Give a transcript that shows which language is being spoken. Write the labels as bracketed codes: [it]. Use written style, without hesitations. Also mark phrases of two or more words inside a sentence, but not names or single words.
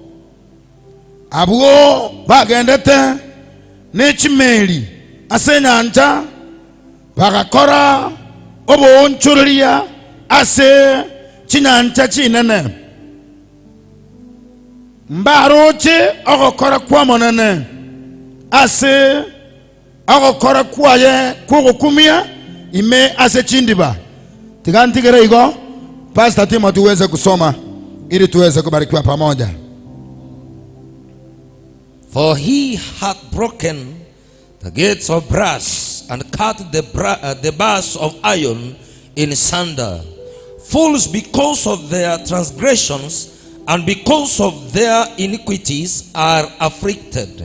[guz] abwo bagendete n'ekimeli ase nyanja bagakora obonchuria ase chinyanja chinene mbaroche ogokora kwa monene ase agokora kwaye kugukumia ime ase chindiba. Tigantigere igo [sw] Pastor Timo tuweze kusoma ili tuweze kubarikiwa pamoja. [en] For he hath broken the gates of brass and cut the bars of iron in sunder. Fools, because of their transgressions and because of their iniquities, are afflicted.